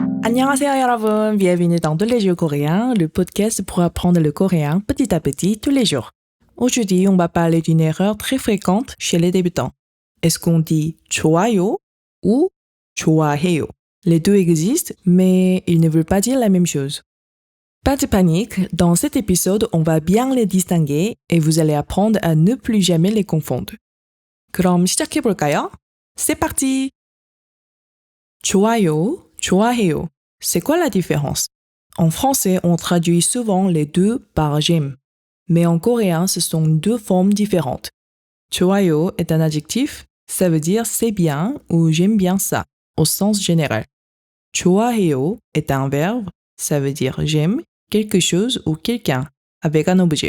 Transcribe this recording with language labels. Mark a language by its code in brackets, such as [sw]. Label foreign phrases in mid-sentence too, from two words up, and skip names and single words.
[ko] 안녕하세요 여러분, [fr] bienvenue dans tous les jours coréens, le podcast pour apprendre le coréen petit à petit tous les jours. Aujourd'hui, on va parler d'une erreur très fréquente chez les débutants. Est-ce qu'on dit 좋아요 ou 좋아해요? Les deux existent, mais ils ne veulent pas dire la même chose. Pas de panique, dans cet épisode, on va bien les distinguer et vous allez apprendre à ne plus jamais les confondre. [ko] 그럼 시작해볼까요? [fr] C'est parti! [ko] 좋아요, 좋아해요. [fr] C'est quoi la différence? En français, on traduit souvent les deux par j'aime. Mais en coréen, ce sont deux formes différentes. 좋아요 est un adjectif, ça veut dire c'est bien ou j'aime bien ça, au sens général. 좋아해요 est un verbe, ça veut dire j'aime quelque chose ou quelqu'un, avec un objet.